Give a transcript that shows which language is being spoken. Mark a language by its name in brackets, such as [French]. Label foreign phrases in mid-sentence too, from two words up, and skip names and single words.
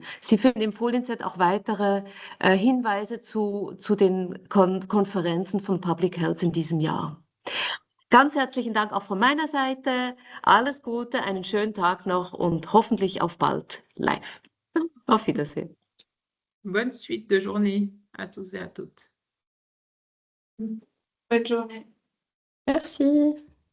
[German] Sie finden im Folienset auch weitere Hinweise zu den Konferenzen von [English] Public Health [German] in diesem Jahr. Ganz herzlichen Dank auch von meiner Seite. Alles Gute, einen schönen Tag noch und hoffentlich auf bald live. Auf Wiedersehen. [French] Bonne suite de journée à tous et à toutes. Bonne journée. Merci.